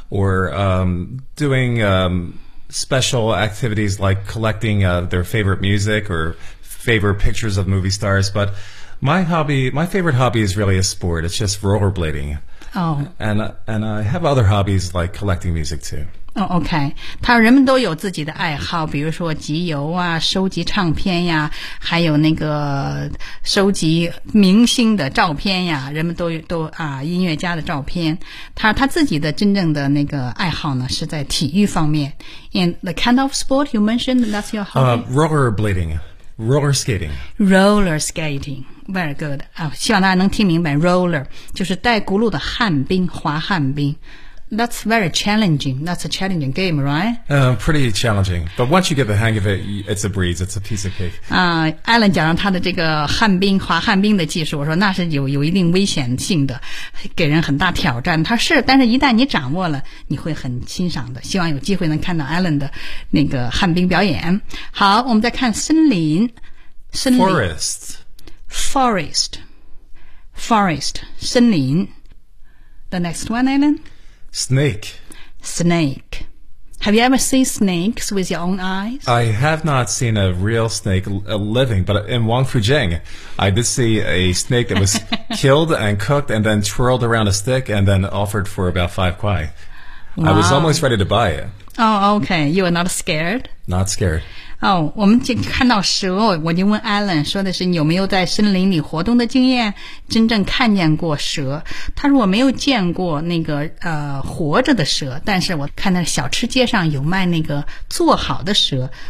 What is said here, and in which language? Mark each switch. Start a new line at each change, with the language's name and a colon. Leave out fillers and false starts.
English: or doing special activities like collecting their favorite music or favorite pictures of movie stars. But my favorite hobby is really a sport. It's just rollerblading. Oh. And I have other hobbies like collecting music too. Oh, okay.
Chinese: 他人们都有自己的爱好，比如说集邮啊，收集唱片呀，还有那个收集明星的照片呀，人们都啊音乐家的照片。他自己的真正的那个爱好呢是在体育方面。
English: And the kind of sport you mentioned, that's your hobby? Rollerblading. Roller skating. Roller skating. Very good.、
Chinese: 希望大家能听明白 roller 就是带轱辘的旱冰滑旱冰。
English: That's very challenging. That's a challenging game, right?、 Pretty challenging. But once you get the hang of it, it's a breeze. It's a piece of cake.
Chinese: Alan 讲了他的这个旱冰滑旱冰的技术，我说那是有一定危险性的，给人很大挑战。他是，但是一旦你掌握了，你会很欣赏的。希望有机会能看到 Alan 的那个旱冰表演。好，我们再看森林。森林。
English: Forest. Forest, forest, 森林 The next one, Alan? Snake. Snake. Have you ever seen snakes with your own eyes? I have not seen a real snake living, but in Wangfujing, I did see a snake that was killed and cooked and then twirled around a stick and then offered for about 5 kuai. Wow. I was almost ready to buy it. Oh, okay. You are not scared? Not scared.
Chinese: 哦、oh, ，我们就看到蛇，我就问 Alan 说的是有没有在森林里活动的经验，真正看见过蛇。他说我没有见过那个活着的蛇，但是我看到小吃街上有卖那个做好的蛇。